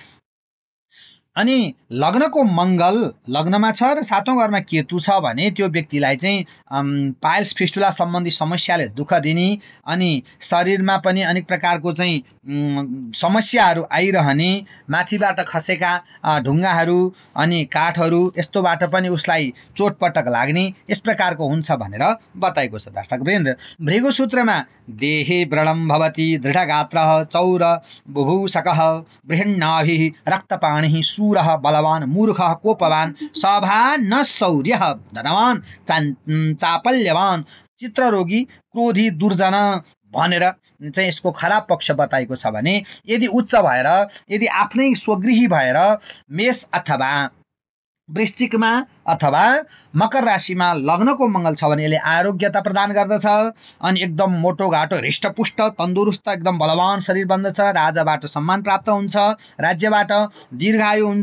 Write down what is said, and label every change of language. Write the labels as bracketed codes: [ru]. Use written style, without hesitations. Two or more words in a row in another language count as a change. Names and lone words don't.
[ne] अनि लग्नको मङ्गल लग्नमा छ र 7औं घरमा केतु छ भने त्यो व्यक्तिलाई चाहिँ पाइल्स फिस्टुला सम्बन्धी समस्याले दुःख दिने, अनि शरीरमा पनि अनेक प्रकारको चाहिँ समस्याहरू आइरहने, माथिबाट खसेका ढुङ्गाहरू अनि काठहरू यस्तोबाट पनि उसलाई चोटपटक लाग्ने, यस प्रकारको हुन्छ भनेर बताएको छ दर्शकवृन्द। [sa] भृगुसूत्रमा देहे व्रणं भवति दृढगात्रः चौर बुभूषकः बृहन्नाभिः रक्तपाणिः शूरः बलवान मूर्खः कोपवान सभा न शौर्यः धनवान चापल्यवान चित्ररोगी क्रोधी दुर्जन [ne] भनेर चाहिँ यसको खराब पक्ष बताएको छ भने यदि उच्च भएर, यदि आफ्नै स्वगृही भएर मेष अथवा वृश्चिकमा अथवा मकर राशिमा लग्नको मङ्गल छ भने यसले आरोग्यता प्रदान गर्दछ, अनि एकदम मोटो घाटो हृष्टपुष्ट तन्दुरुस्त एकदम बलवान शरीर बन्दछ, राजाबाट सम्मान प्राप्त हुन्छ, राज्यबाट दीर्घायु हुन्छ।